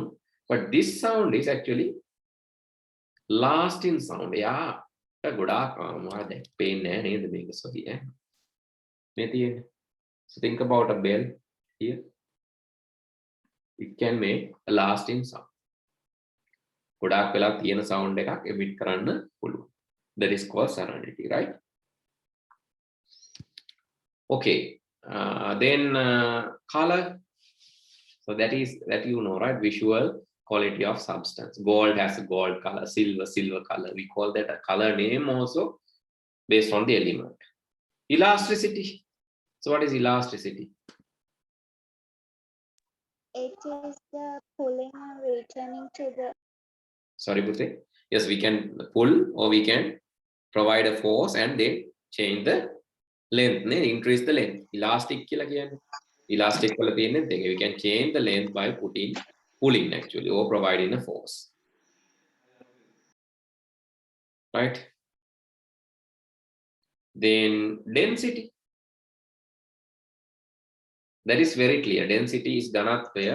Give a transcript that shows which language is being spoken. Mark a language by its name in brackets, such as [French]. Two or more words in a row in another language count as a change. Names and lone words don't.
[English] But this sound is actually lasting sound. Yeah. So think about a bell here. It can make a lasting sound. [Sinhala] ගොඩාක් වෙලා තියෙන sound එකක් emit කරන්න පුළුවන්. [English] That is called serenity, right? Okay. Then color. So that you know, right? Visual quality of substance. Gold has a gold color, silver color. We call that a color name also based on the element. Elasticity. So what is elasticity? It is the pulling and returning to the. Sorry, Pute. Yes, we can pull or we can provide a force and then change the length, increase the length. [Sinhala] Elastic කියලා කියන්නේ. Elastic වල තියෙන්නේ දෙක. [English] We can change the length by pulling actually or providing a force. Right? Then density. That is very clear. Density is Dhanatwaya.